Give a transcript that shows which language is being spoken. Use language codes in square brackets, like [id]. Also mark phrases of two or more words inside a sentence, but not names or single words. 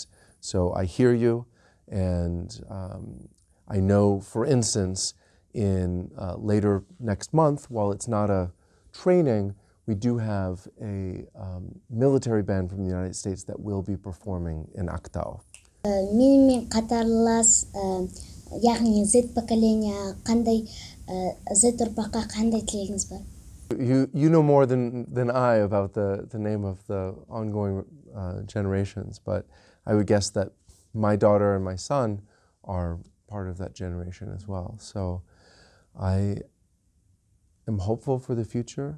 [en] So I hear you, and I know, for instance, in later next month, while it's not a training, we do have a military band from the United States that will be performing in Ақтау. [kk] Менімен қатарлас, яғни Z поколения қандай, Z ұрпаққа қандай тілегіңіз бар? [en] You know more than I about the name of the ongoing generations, but I would guess that my daughter and my son are part of that generation as well. So I am hopeful for the future.